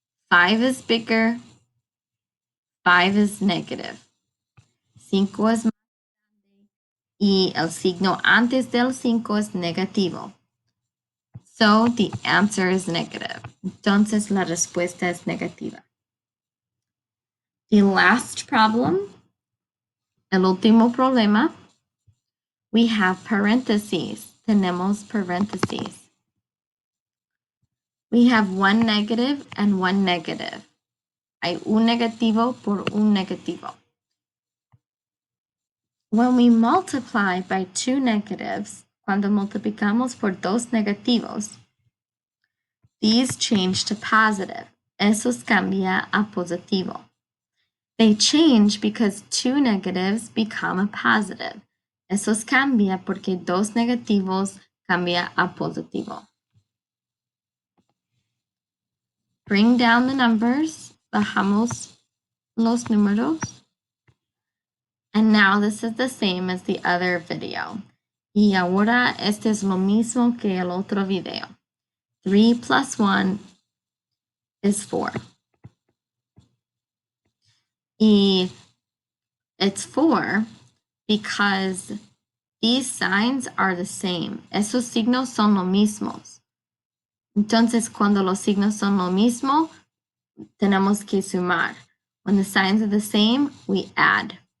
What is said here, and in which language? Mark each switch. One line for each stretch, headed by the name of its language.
English: 5 is bigger. 5 is negative.
Spanish: 5 es más grande y el signo antes del 5 es negativo.
English: So the answer is negative.
Spanish: Entonces la respuesta es negativa.
English: The last problem,
Spanish: el último problema,
English: we have parentheses.
Spanish: Tenemos parentheses.
English: We have one negative and one negative.
Spanish: Hay un negativo por un negativo.
English: When we multiply by two negatives,
Spanish: cuando multiplicamos por dos negativos,
English: these change to positive.
Spanish: Esos cambia a positivo.
English: They change because two negatives become a positive.
Spanish: Esos cambia porque dos negativos cambia a positivo.
English: Bring down the numbers.
Spanish: Bajamos los números.
English: And now this is the same as the other video.
Spanish: Y ahora este es lo mismo que el otro video.
English: 3 plus 1 is 4. Y it's 4 because these signs are the same.
Spanish: Esos signos son los mismos. Entonces, cuando los signos son lo mismo, tenemos que sumar.
English: When the signs are the same, we add.